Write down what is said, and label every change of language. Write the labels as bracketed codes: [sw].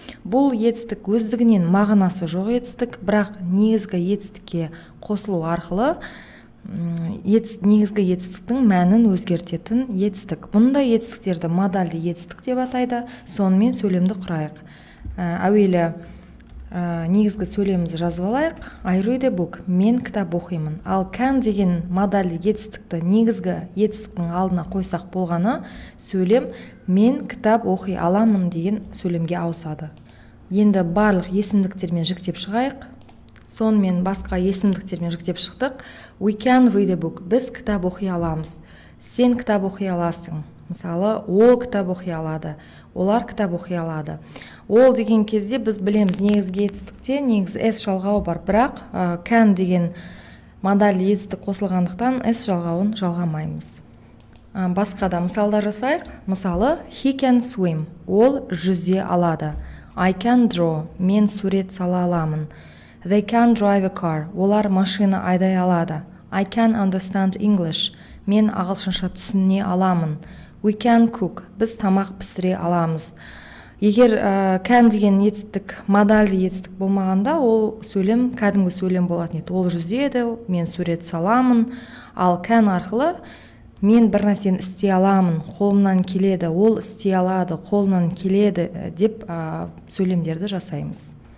[kk] Бұл етістік өздігінен мағынасы жоқ етістік, бірақ негізгі етістікке қосылу арқылы негізгі етістіктің мәнін өзгертетін етістік. Бұндай етістіктерді модальді етістік деп атайды. Сонымен сөйлемді құрайық. Әуелі негізгі сөйлемімізді жазып алайық. [en] I read a book, [kk] мен кітап оқимын. Ал can деген модальді етістікті негізгі етістіктің алдына қойсақ болғаны, сөйлем мен кітап оқи аламын деген сөйлемге ауысады. Енді барлық есімдіктермен жіктеп шығайық. Сонымен басқа есімдіктермен жіктеп шықтық. [en] We can read a book. [kk] Біз кітап оқи аламыз. Сен кітап оқи аласың. Мысалы, ол кітап оқи алады. Олар кітап оқи алады. Ол деген кезде біз білеміз негізгі етістікте негізі S жалғауы бар, бірақ can деген модальді етістік қосылғандықтан S жалғауын жалғамаймыз. Басқа да мысалдар жасайық. [en] Мысалы, he can swim. [kk] Ол жүзе алады. [en] I can draw. [kk] Мен сурет сала аламын. [en] They can drive a car. [kk] Олар машина айдай алады. [en] I can understand English. [kk] Мен ағылшынша түсіне аламын. [en] We can cook. [kk] Біз тамақ пісіре аламыз. Егер can деген етістік модальді етістік болмағанда, ол сөйлем кәдімгі сөйлем болатын еді. Ол жүзеді, мен сурет саламын. Ал can арқылы мен бір нәрсені істей аламын, қолымнан келеді, ол істей алады, қолынан келеді деп сөйлемдерді жасаймыз.